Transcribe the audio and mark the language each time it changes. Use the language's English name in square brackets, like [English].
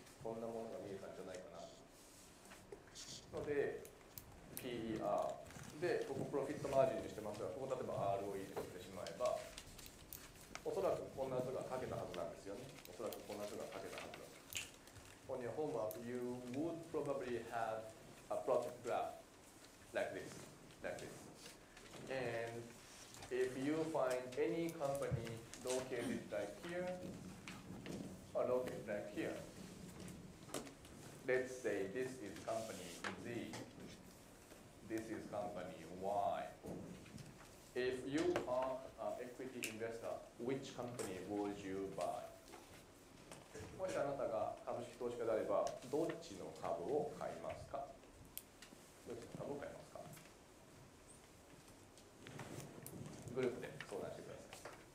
[Japanese] こんなものが見えたんじゃないかな。ので、PER で、ここプロフィットマージンにしてますが、ここ例えば ROE にしてしまえば、おそらくこんな図が書けたはずなんですよね。おそらくこんな図が書けたはずだ。 [English] On your homework, you would probably have a profit graph like this. And if you find any company located like here or located like here, let's say this is company Z, this is company Y. If you are an equity investor, which company would you buy? [Japanese] もしあなたが株式投資家であれば、どっちの株を買いますか？どっちの株を買いますか？グループで相談してください。